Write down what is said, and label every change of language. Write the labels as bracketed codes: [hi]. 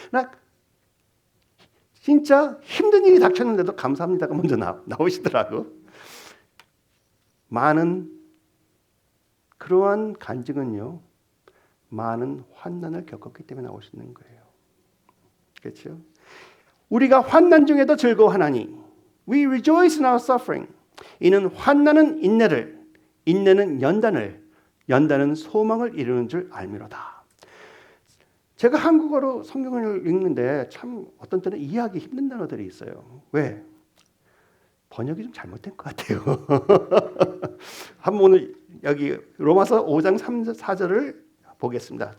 [ko] 나 진짜 힘든 일이 닥쳤는데도 감사합니다가 먼저 나오시더라고. 많은 그러한 간증은요, 많은 환난을 겪었기 때문에 나올 수 있는 거예요. 그렇죠? 우리가 환난 중에도 즐거워하나니 [en] We rejoice in our suffering. [ko] 이는 환난은 인내를, 인내는 연단을, 연단은 소망을 이루는 줄 알미로다. 제가 한국어로 성경을 읽는데 참 어떤 때는 이해하기 힘든 단어들이 있어요. 왜? 번역이 좀 잘못된 것 같아요. 한번 오늘 여기 로마서 5장 3, 4절을 보겠습니다.